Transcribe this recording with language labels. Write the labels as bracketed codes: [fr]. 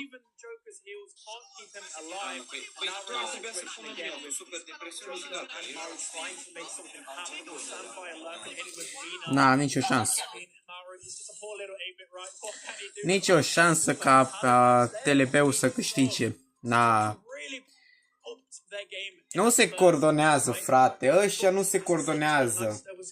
[en] Even Joker's heals can't keep him alive. [ro] Păi trebuia să pună eu, super de presiune și gata. [en] Maru trying to make something happen. Sandfire lurking in with Mina. [ro] Na, nici o șansă. [en] I mean, Maru is just a poor little 8-bit, right? What can he do? [ro] Nici o șansă ca TLP-ul să câștige. Na, [en] Really upped their game. [ro] nu se coordonează, frate. Ăștia nu se coordonează.